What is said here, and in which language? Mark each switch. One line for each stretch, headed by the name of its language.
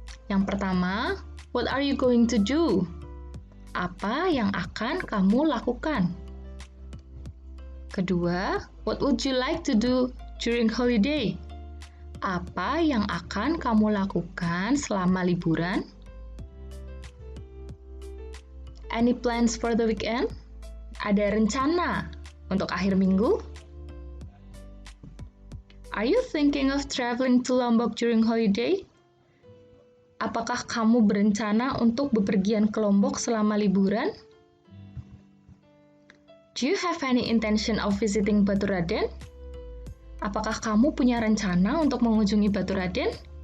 Indonesian: Yang pertama,
English: what are you going to do?
Indonesian: Apa yang akan kamu lakukan? Kedua,
English: what would you like to do during holiday?
Indonesian: Apa yang akan kamu lakukan selama liburan?
English: Any plans for the weekend?
Indonesian: Ada rencana untuk akhir minggu?
English: Are you thinking of traveling to Lombok during holiday?
Indonesian: Apakah kamu berencana untuk bepergian ke Lombok selama liburan?
English: Do you have any intention of visiting Baturaden?
Indonesian: Apakah kamu punya rencana untuk mengunjungi Baturaden?